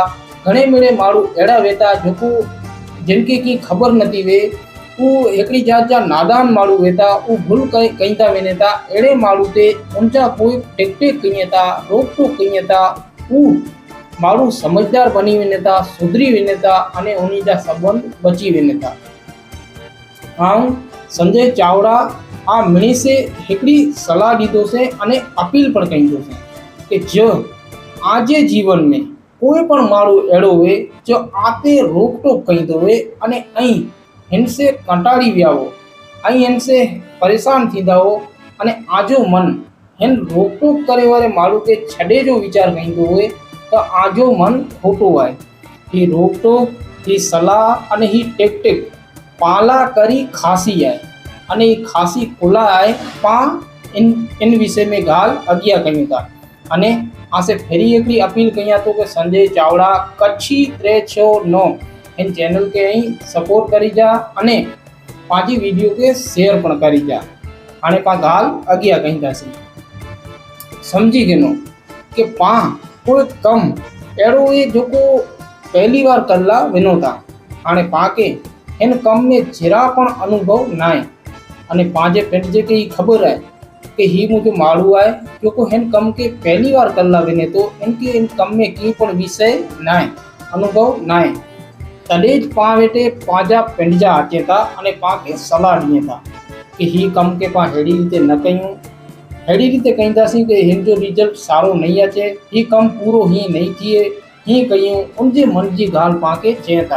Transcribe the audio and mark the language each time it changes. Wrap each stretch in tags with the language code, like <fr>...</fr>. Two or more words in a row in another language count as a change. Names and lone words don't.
<kfr>घणे मेड़े माण्हू अहिड़ा वेठा जेको जिनखे की ख़बर नथी वे हू हिकिड़ी जात जा नादान माण्हू वेठा हू भूल कई था वञे था। अहिड़े माण्हू ते उनजा कोई टेक कईं था रोक टोक कईं था हू माण्हू समझदार बनी वञे था सुधरी वञे था अने उन्हीं जा संबंध बची वञे था। आऊं संजय चावड़ा आ मिणी से हिकिड़ी सलाह ॾींदोसीं अने अपील पण कईंदोसीं कि जो आजे जीवन में कोई पण माण्हू अहिड़ो हुए जो आते रोक टोक कईंदो हुए अने ऐं हिन से कंटाड़ी विया हो ऐं हिन से परेशान थींदा हो अने आजो मन हिन रोक टोक करे वारे माण्हू खे छॾे जो वीचार कईंदो हुए त आजो मन खोटो आहे। ही रोक टोक ही सलाह अने ही टेक पाला करी खासी आहे अने ही खासी खुला आहे पाण इन विषय में ॻाल्हि अॻियां कयूं था अने आसे फेरी हिकिड़ी अपील कयां थो कि संजय चावड़ा कच्छी 369 इन चैनल के ही सपोर्ट करी जा अने पंहिंजी वीडियो के शेयर पण करी जा। हाणे पाण ॻाल्हि अॻियां कईंदासीं। सम्झी गिनो कि पाण कोई कमु अहिड़ो हुए जेको पहली बार कला वञो था। हाणे पाण खे हिन कम में जरा पण अनुभव न आहे अने पंहिंजे पंहिंजे खे ही ख़बर आहे कि ही मुंहिंजो माण्हू आहे जेको हिन कम खे पहली बार कला वञे थो इनके इन कम में कीअं पण विषय न आहे अनुभव न आहे तॾहिं पाण वेठे पंहिंजा पंहिंजा अचे था अने पाण खे सलाह ॾिए था कि ही कम खे पाण अहिड़ी रीते न कयूं अहिड़ी रीते कईंदासीं कि हिन जो रिजल्ट सारो नहीं अचे ही कम पूरो हीअं नहीं थिए हीअं कयूं उनजे मन जी ॻाल्हि पाण खे चए था।</kfr>